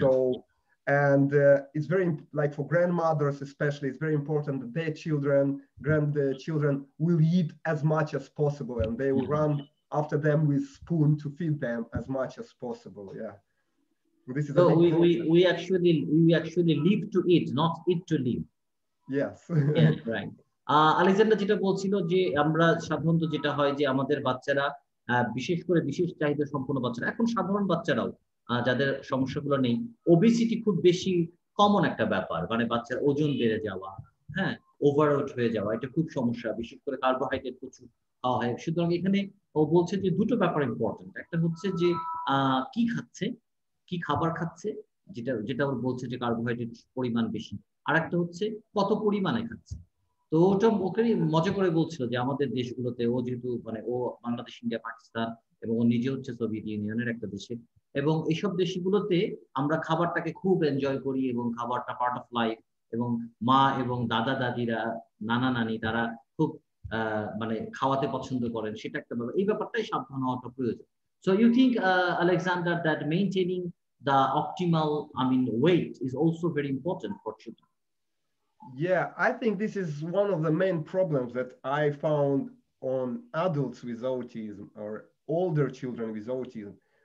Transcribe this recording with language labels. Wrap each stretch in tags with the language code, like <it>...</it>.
<en>So, and it's very, like for grandmothers especially, it's very important that their grandchildren will eat as much as possible, and they will run after them with spoon to feed them as much as possible. Yeah, this is So a big problem. we actually live to eat, not eat to live. Yes. Yes, right.</en> <bn>Alexander যেটা বলছিল যে আমরা সাধারণত যেটা হয় যে আমাদের বাচ্চারা বিশেষ করে বিশেষ চাহিদা সম্পন্ন বাচ্চারা, এখন সাধারণ বাচ্চারাও যাদের সমস্যাগুলো নেই, ওবেসিটি খুব বেশি কমন একটা ব্যাপার, মানে বাচ্চার ওজন বেড়ে যাওয়া, হ্যাঁ, ওভারওয়েট হয়ে যাওয়া, এটা খুব সমস্যা, বিশেষ করে কার্বোহাইড্রেট প্রচুর খাওয়া হয়। সুতরাং এখানে ও বলছে যে দুটো ব্যাপার ইম্পর্টেন্ট, একটা হচ্ছে যে কি খাচ্ছে, কি খাবার খাচ্ছে, যেটা যেটা ওর বলছে যে কার্বোহাইড্রেট পরিমাণ বেশি, আর একটা হচ্ছে কত পরিমাণে খাচ্ছে। তো ওটা ওকে মজা করে বলছিল যে আমাদের দেশগুলোতে, ও যেহেতু মানে ও বাংলাদেশ, ইন্ডিয়া, পাকিস্তান, এবং ও নিজে হচ্ছে সোভিয়েত ইউনিয়নের একটা দেশে, এবং এইসব দেশগুলোতে আমরা খাবারটাকে খুব এনজয় করি এবং খাবারটা</bn> <en>part of life,</en> <bn>এবং মা এবং দাদা দাদিরা, নানা নানি, তারা খুব মানে খাওয়াতে পছন্দ করেন, সেটা একটা ব্যাপার। এই ব্যাপারটাই সাবধান হওয়াটা প্রয়োজন।</bn> <en>So you think, Alexander, that maintaining the optimal, I mean, weight is also very important for children? Yeah, I think this is one of the main problems that I found on adults with autism or older children with autism.</en>